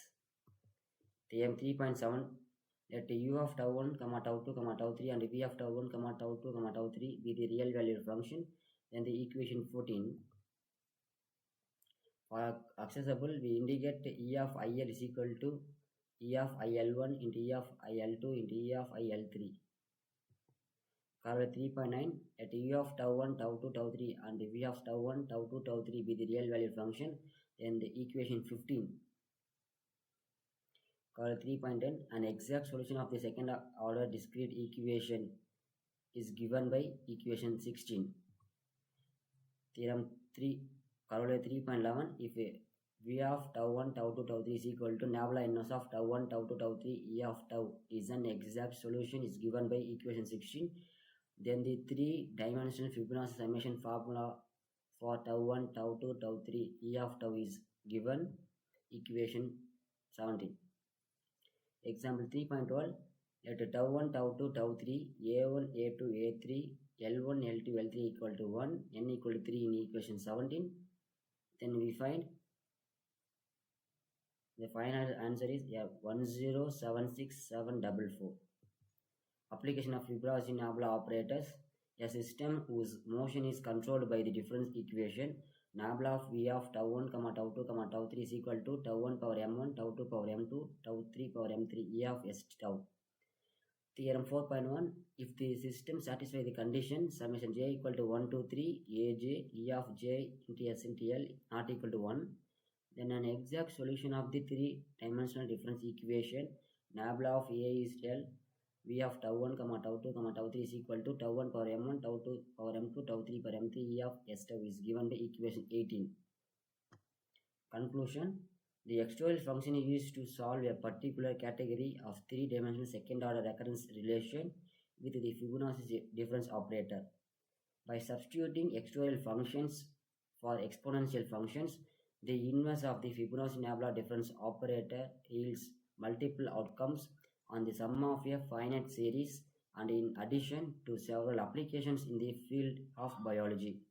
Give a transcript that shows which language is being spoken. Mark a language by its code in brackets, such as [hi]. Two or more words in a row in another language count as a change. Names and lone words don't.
[en] Theorem 3.7, let u of tau 1, tau 2, tau 3 and v of tau 1, tau 2, tau 3 be the real valued function. Then the equation 14, for accessible, we indicate e of il is equal to e of il1 into e of il2 into e of il3. Correlate 3.9, at e of tau 1, tau 2, tau 3 and v of tau 1, tau 2, tau 3 be the real valued function. Then the equation 15. Correlate 3.10, an exact solution of the second order discrete equation is given by equation 16. Theorem 3, corollary 3.11, if v of tau 1, tau 2, tau 3 is equal to nabla inverse of tau 1, tau 2, tau 3, e of tau is an exact solution is given by equation 16, then the three-dimensional Fibonacci summation formula for tau 1, tau 2, tau 3, e of tau is given, equation 17. Example 3.12, let tau 1, tau 2, tau 3, a1, a2, a3, l1, l2, l3 equal to 1, n equal to 3 in equation 17. Then we find the final answer is 1076744. Application of Fibonacci-Nabla operators. A system whose motion is controlled by the difference equation Nabla of v of tau 1, tau 2, tau 3 is equal to tau 1 power m1, tau 2 power m2, tau 3 power m3 e of s tau. Theorem 4.1, if the system satisfies the condition summation j equal to 1 to 3 aj e of j into s into l not equal to 1, then an exact solution of the three-dimensional difference equation nabla of a is l v of tau 1, tau 2, tau 3 is equal to tau 1 power m1, tau 2 power m2, tau 3 power m3 e of s tau is given by equation 18. Conclusion, the external function is used to solve a particular category of three-dimensional second-order recurrence relation with the Fibonacci difference operator. By substituting external functions for exponential functions, the inverse of the Fibonacci-Nabla difference operator yields multiple outcomes on the sum of a finite series and in addition to several applications in the field of biology.